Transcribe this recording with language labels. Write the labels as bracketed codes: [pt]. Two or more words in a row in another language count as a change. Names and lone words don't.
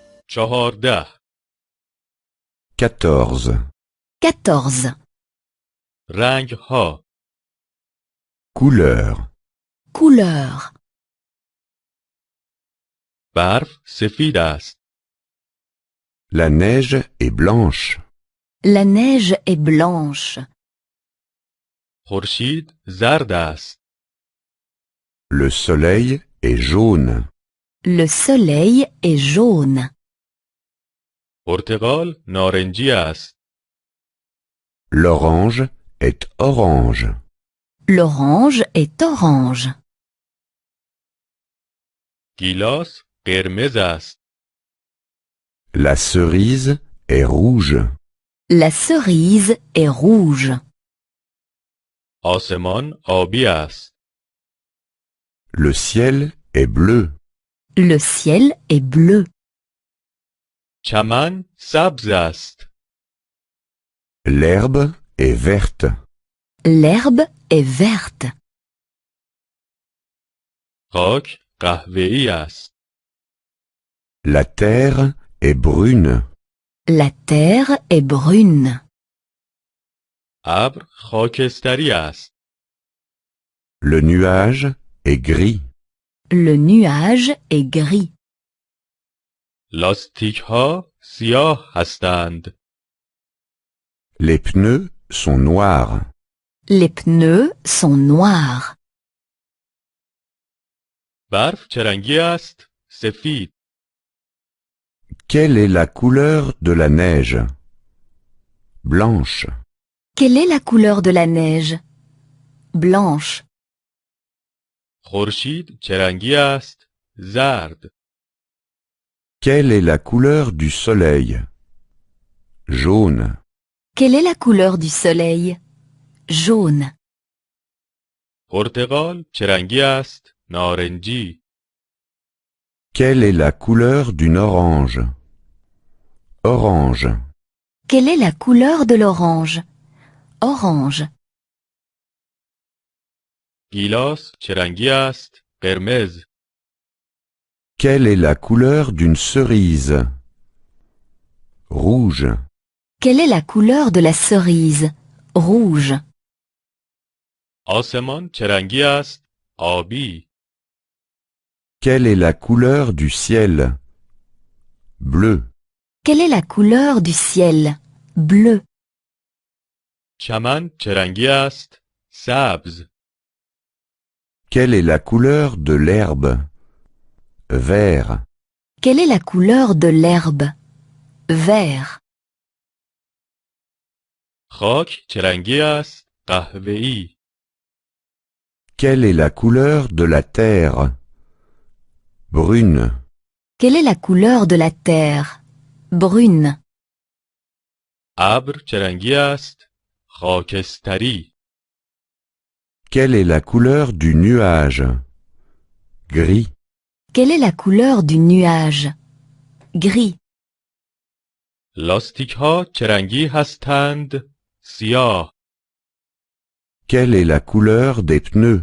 [fa] 14 [fr] 14. 14. [fa] رنگ ها [fr] Couleur. Couleur. [fa] برف سفید است. [fr] La neige est blanche. La neige est blanche. [fa] خورشید زرد است. [fr] Le soleil est jaune. Le soleil est jaune. [fa] پرتقال نارنجی است. [fr] L'orange est orange. L'orange est orange. [fa] گیلاس قرمز است. [fr] La cerise est rouge. La cerise est rouge. [fa] آسمان آبی است. [fr] Le ciel est bleu. Le ciel est bleu. [fa] چمن سبز است. [fr] L'herbe est verte. L'herbe est verte. [fa] خاک قهوه‌ای است. [fr] La terre est brune. La terre est brune. [fa] ابر خاکستری است. [fr] Le nuage est gris. Le nuage est gris. [fa] لاستیک ها سیاه هستند. [fr] Les pneus sont noirs. Les pneus sont noirs. [fa] برف چه رنگی است؟ سفید. [fr] Quelle est la couleur de la neige? Blanche. Quelle est la couleur de la neige? Blanche. [fa] خورشید چه رنگی است؟ زرد. [fr] Quelle est la couleur du soleil? Jaune. Quelle est la couleur du soleil? Jaune. [fa] پرتقال چه رنگی است؟ نارنجی. [fr] Quelle est la couleur d'une orange? Orange. Quelle est la couleur de l'orange? Orange. [fa] گیلاس چه رنگی است؟ قرمز. [fr] Quelle est la couleur d'une cerise? Rouge. Quelle est la couleur de la cerise? Rouge. [fa] آسمان چه رنگی است؟ آبی. [fr] Quelle est la couleur du ciel? Bleu. Quelle est la couleur du ciel? Bleu. [fa] چمن چه رنگی است؟ سبز. [fr] Quelle est la couleur de l'herbe? Vert. Quelle est la couleur de l'herbe? Vert. [fa] خاک چه رنگی است؟ قهوه‌ای. [fr] Quelle est la couleur de la terre? Brune. Quelle est la couleur de la terre? Brune. [fa] ابر چه رنگی است؟ خاکستری. [fr] Quelle est la couleur du nuage? Gris. Quelle est la couleur du nuage? Gris. [fa] لاستیک ها چه رنگی هستند؟ سیاه. [fr] Quelle est la couleur des pneus?